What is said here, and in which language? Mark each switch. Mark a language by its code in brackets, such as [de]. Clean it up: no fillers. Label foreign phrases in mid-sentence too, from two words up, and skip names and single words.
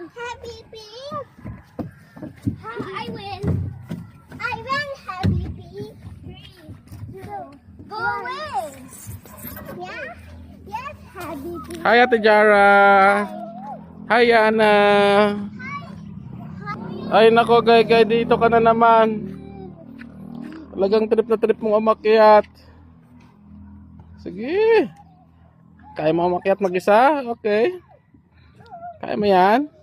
[en] Happy pig. I win. I win, Happy pig. 3, 2, go away. Yeah. Yes, Happy pig. [tl] Hi, Ate Jara. Hi, Yana. Ay, nako, guy, dito ka na naman. Talagang trip na trip mong umakyat. Sige. Kaya mo umakyat mag-isa? Okay. Kaya mo yan?